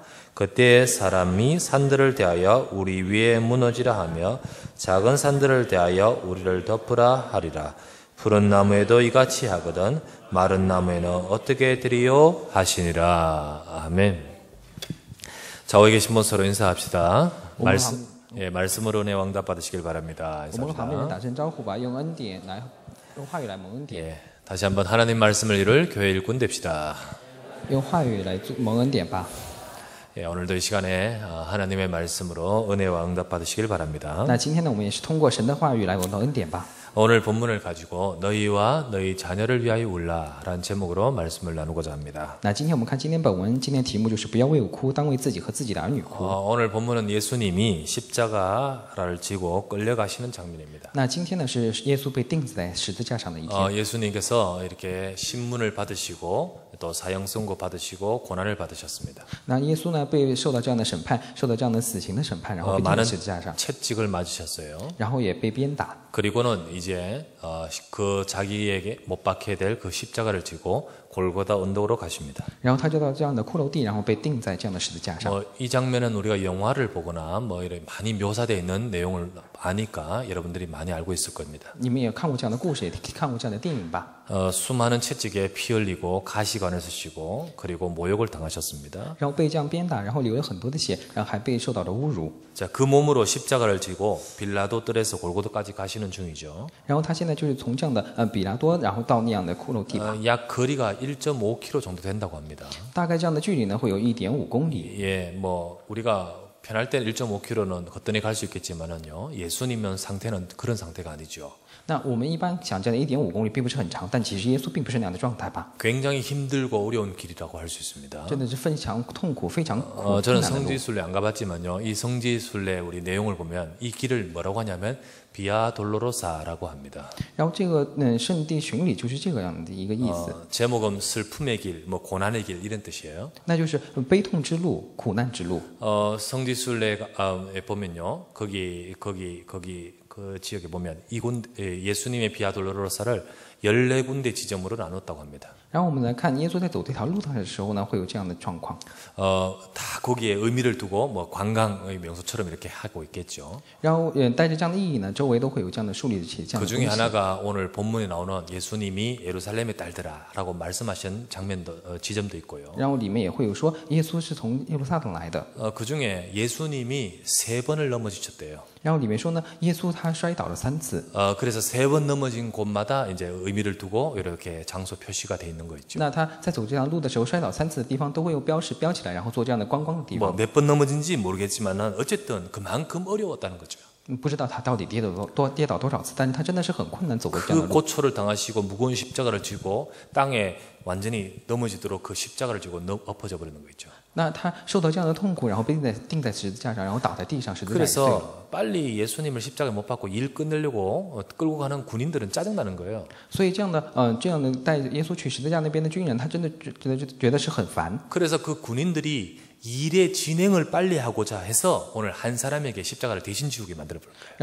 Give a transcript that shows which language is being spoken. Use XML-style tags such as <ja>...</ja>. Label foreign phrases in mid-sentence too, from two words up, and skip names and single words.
<ko>그때 사람이 산들을 대하여 우리 위에 무너지라 하며 작은 산들을 대하여 우리를 덮으라 하리라. 푸른 나무에도 이같이 하거든 마른 나무에는 어떻게 드리요 하시니라. 아멘. 좌우에 계신 분 서로 인사합시다. 말씀으로 은혜 왕답 받으시길 바랍니다.</ko> <zh>我们旁边人打声招呼吧，用恩典来，用话语来蒙恩典。</zh> <ko>다시 한번 하나님 말씀을 이룰 교회 일꾼 됩시다.</ko> <zh>用话语来蒙恩典吧。</zh> <ko>오늘도 이 시간에 하나님의 말씀으로 은혜와 응답 받으시길 바랍니다.</ko> <zh>那今天呢，我们也是通过神的话语来蒙到恩典吧。</zh> <ko>오늘 본문을 가지고 너희와 너희 자녀를 위하여 울라라는 제목으로 말씀을 나누고자 합니다.</ko> <zh>那今天我们看今天本文，今天题目就是不要为我哭，当为自己和自己的儿女哭。</zh> <ko>오늘 본문은 예수님이 십자가를 지고 끌려가시는 장면입니다.</ko> <zh>那今天呢是耶稣被钉在十字架上的一天。</zh> <ko>예수님께서 이렇게 신문을 받으시고 또 사형 선고 받으시고 고난을 받으셨습니다.</ko> <zh>那耶稣呢被受到这样的审判，受到这样的死刑的审判，然后被钉在</zh> <ko>많은</ko> <zh>十字架上，</zh> <ko>채찍을 맞으셨어요.</ko> <zh>然后也被鞭打。</zh> <ko>그리고는 이제 그 자기에게 못 박혀야 될 그 십자가를 지고 골고다 언덕으로 가십니다.</ko> <zh>然后他就到这样的骷髅地，然后被钉在这样的十字架上。</zh> <ko>이 장면은 우리가 영화를 보거나 이렇게 많이 묘사되어 있는 내용을 아니까 여러분들이 많이 알고 있을 겁니다.</ko> <zh>你们也看过这样的故事，也看过这样的电影吧？</zh> <ko>수많은 채찍에 피 흘리고 가시관을 쓰시고 그리고 모욕을 당하셨습니다.</ko> <zh>然后被这样鞭打，然后流了很多的血，然后还被受到了侮辱。</zh> <ko>자, 그 몸으로 십자가를 지고 빌라도 뜰에서 골고다까지 가시는 중이죠.</ko> <zh>然后他现在就是从这样的比拉多，然后到那样的骷髅地吧。</zh> <ko>약 거리가 1.5km 정도 된다고 합니다.</ko> <zh>大概这样的距离呢，会有1.5公里。</zh> <ko>예, 우리가 편할 때는 1.5km는 거뜬히 갈 수 있겠지만은요, 예수님은 상태는 그런 상태가 아니죠.</ko> <zh>那我们一般想这样的1.5公里并不是很长，但其实耶稣并不是那样的状态吧？</zh> <ko>굉장히 힘들고 어려운 길이라고 할 수 있습니다.</ko> <zh>真的是非常痛苦、非常困</zh> <ko>저는</ko> <zh>难的路。</zh> <ko>성지순례 안 가봤지만요, 이 성지순례 우리 내용을 보면 이 길을 뭐라고 하냐면 비아 돌로로사라고 합니다.</ko> <zh>然后这个圣地巡礼就是这个样的一个意思，</zh> <ko>제목은 슬픔의 길, 고난의 길 이런 뜻이에요.</ko> <zh>那就是悲痛之路、苦难之路。</zh> <ko>성지순례에 보면요, 거기 그 지역에 보면 예수님의 비아 돌로로사를 14군데 지점으로 나눴다고 합니다.</ko> <zh>然后我们来看耶稣在走这条路上的时候呢，会有这样的状况。</zh> <ko>다 거기에 의미를 두고 관광의 명소처럼 이렇게 하고 있겠죠.</ko> <zh>然后带着这样的意义呢，周围都会有这样的树立起这样</zh> <ko>그</ko> <zh>的</zh> <ko>중에</ko> <zh>东西。</zh> <ko>하나가 오늘 본문에 나오는 예수님이 예루살렘의 딸들아라고 말씀하신 장면도 지점도 있고요.</ko> <zh>然后里面也会有说耶稣是从耶路撒冷来的。</zh> <ko>그 중에 예수님이 3번을 넘어지셨대요.</ko> <zh>然后里面说呢，耶稣他摔倒了3次。</zh> <ko>그래서 3번 넘어진 곳마다 이제 의미를 두고 이렇게 장소 표시가 돼 있는 거 있죠.</ko> <zh>那他在走这条路的时候摔倒3次的地方都会用标识标起来，然后做这样的观光的地方。</zh> <ko>몇 번 넘어진지 모르겠지만은 어쨌든 그만큼 어려웠다는 거죠.</ko> <zh>不知道他到底跌倒多少次，但是他真的是很困难走过这样的</zh> <ko>그</ko> <zh>路。</zh> <ko>고초를 당하시고 무거운 십자가를 지고 땅에 완전히 넘어지도록 그 십자가를 지고 엎어져 버리는 거 있죠.</ko> <zh>那他受到这样的痛苦，然后被钉在十字架上，然后倒在地上，十字架也碎了。</zh> <ko>그래서 빨리 예수님을 십자가에 못 박고 일 끝내려고 끌고 가는 군인들은 짜증나는 거예요.</ko> <zh>所以这样的带耶稣去十字架那边的军人，他真的觉得是很烦。</zh> <ko>그래서 그 군인들이 일의 진행을 빨리 하고자 해서 오늘 한 사람에게 십자가를 대신 지우게 만들어 볼 거예요.</ko>